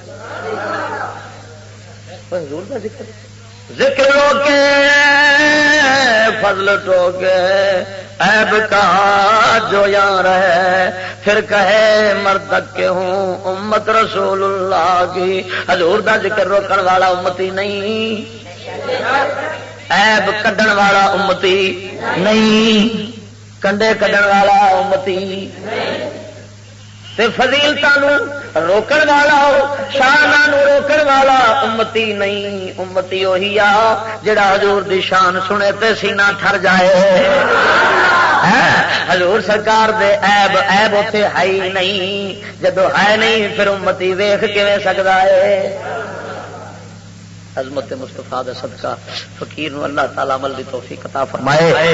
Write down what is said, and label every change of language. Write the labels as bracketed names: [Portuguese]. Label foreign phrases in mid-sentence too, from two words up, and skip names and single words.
[Urdu] حضور دا ذکر روکے فضل ٹوکے عیب کا جو یار ہے پھر کہے مرتد کے ہوں امت رسول اللہ کی. [Punjabi] حضور دا ذکر روکن والا امتی نہیں عیب کڈن والا امتی نہیں کنڈے کڈن والا امتی تے فضیلتاں روکن والا شاناں روکن والا امتی نہیں. امتی وہی آ جڑا حضور دی شان سنے تے سینہ ٹھر جائے. حضور سرکار دے عیب عیب اوتھے ہے ہی نہیں. جدو ہے نہیں پھر امتی ویکھ کیویں سکدا ہے. عظمت مصطفیٰ دے صدقہ فقیر نو اللہ تعالی عمل دی توفیق عطا فرمائے.